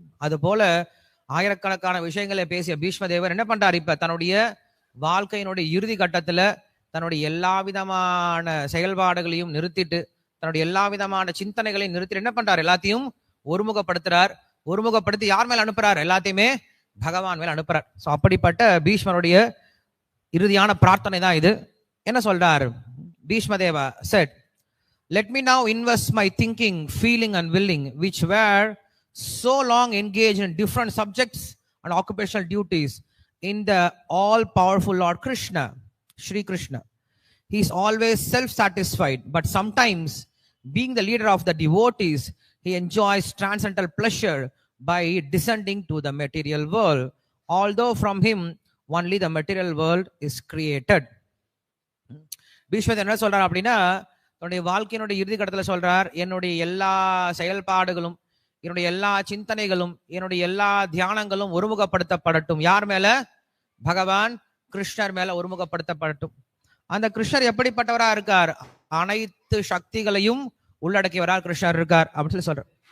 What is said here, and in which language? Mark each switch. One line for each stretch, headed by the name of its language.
Tamil: அது போல ஆயிரக்கணக்கான விஷயங்களை பேசிய பீஷ்ம தேவர் என்ன பண்றாரு, இப்ப தன்னுடைய வாழ்க்கையினுடைய இறுதி கட்டத்துல தன்னுடைய எல்லா விதமான செயல்பாடுகளையும் நிறுத்திட்டு, தன்னுடைய எல்லா விதமான சிந்தனைகளையும் நிறுத்திட்டு என்ன பண்றாரு, எல்லாத்தையும் ஒருமுகப்படுத்துறார். ஒருமுகப்படுத்தி யார் மேல அனுப்புறார், எல்லாத்தையுமே பகவான் மேல அனுப்புறார். சோ அப்படிப்பட்ட பீஷ்மருடைய இறுதியான பிரார்த்தனை தான் இது. என்ன சொல்றார்
English: Bhishmadeva said, let me now invest my thinking, feeling and willing, which were so long engaged in different subjects and occupational duties, in the all powerful Lord Krishna, Shri Krishna. He is always self-satisfied, but sometimes, being the leader of the devotees, he enjoys transcendental pleasure by descending to the material world, although from him only the material world is created.
Tamil: பீஷ்மர் என்ன சொல்றார் அப்படின்னா, தன்னுடைய வாழ்க்கையினுடைய இறுதி கட்டத்துல சொல்றார், என்னுடைய எல்லா செயல்பாடுகளும், என்னுடைய எல்லா சிந்தனைகளும், என்னுடைய எல்லா தியானங்களும் ஒருமுகப்படுத்தப்படட்டும். யார் மேல, பகவான் கிருஷ்ணர் மேல ஒருமுகப்படுத்தப்படட்டும். அந்த கிருஷ்ணர் எப்படிப்பட்டவரா இருக்கார், அனைத்து சக்திகளையும் உள்ளடக்கியவரா கிருஷ்ணர் இருக்கார் அப்படின்னு சொல்லி சொல்றார்.